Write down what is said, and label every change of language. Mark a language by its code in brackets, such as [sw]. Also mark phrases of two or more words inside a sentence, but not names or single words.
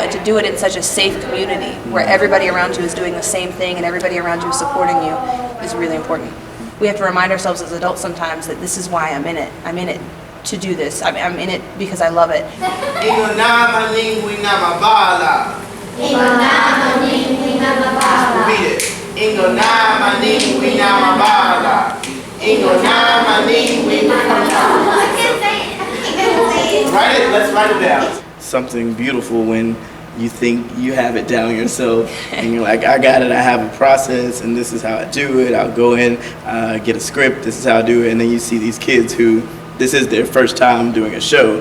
[en] And to do it in such a safe community where everybody around you is doing the same thing and everybody around you is supporting you is really important. We have to remind ourselves as adults sometimes that this is why I'm in it. I'm in it to do this. I'm in it because I love it. Read it. Ingo na maning we na mabala. Ingo na maning we na mabala. Write it, let's write it down. Something beautiful when you think you have it down yourself and you're like, I got it, I have a process, and this is how I do it. I'll go in, get a script, this is how I do it. And then you see these kids who, this is their first time doing a show.